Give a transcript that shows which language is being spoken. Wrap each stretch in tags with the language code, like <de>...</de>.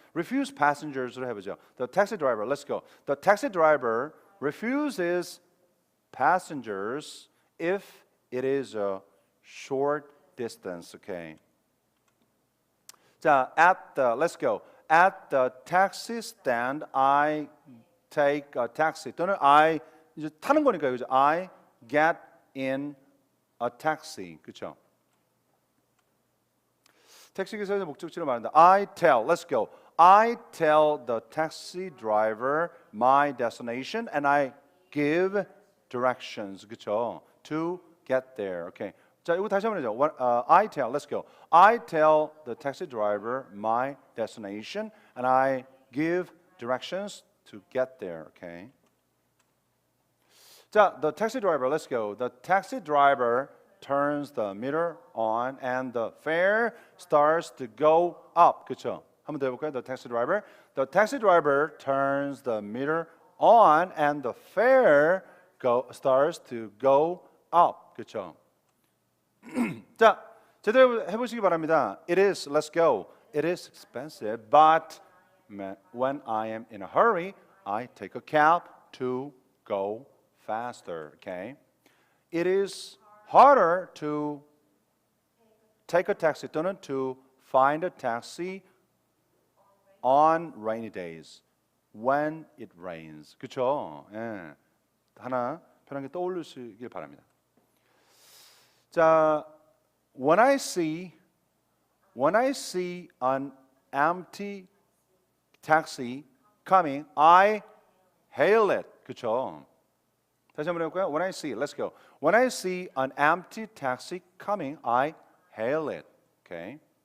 <en>refuse passengers로</en> <ko>해보죠.</ko> <en>The taxi driver, let's go. The taxi driver refuses passengers if it is a short distance. Okay. 자, let's go. At the taxi stand, I take a taxi.</en> <ko>또는 I 이제 타는 거니까요, 그죠?</ko> <en>I get in a taxi.</en> <ko>그렇죠? 택시 기사의 목적지를 말한다.</ko> <en>I tell, let's go. I tell the taxi driver my destination and I give directions.</en> <ko>그렇죠?</ko> <en>To get there. Okay.</en> <ko>자, 이거 다시 한번 해죠.</ko> <en>I tell, let's go. I tell the taxi driver my destination and I give directions to get there. Okay. 자, the taxi driver, let's go. The taxi driver turns the meter on and the fare starts to go up.</en> <ko>그렇죠? 한번 더 해볼까요?</ko> <en>The taxi driver turns the meter on and the fare starts to go up.</en> <ko>그렇죠? 자, 제대로 해보시기 바랍니다.</ko> <en>It is, let's go. It is expensive, but when I am in a hurry, I take a cab to go faster. Okay? It is harder to take a taxi</en> <ko>또는</ko> <en>to find a taxi on rainy days when it rains.</en> <ko>그렇죠? 예. 하나 편하게 떠올리시길 바랍니다.</ko> <en>자, when I see an empty taxi coming, I hail it.</en> <ko>그렇죠? 다시 한번 해볼까요?</ko> <en>When I see, let's go. When I see an empty taxi coming, I hail it. Okay.</en>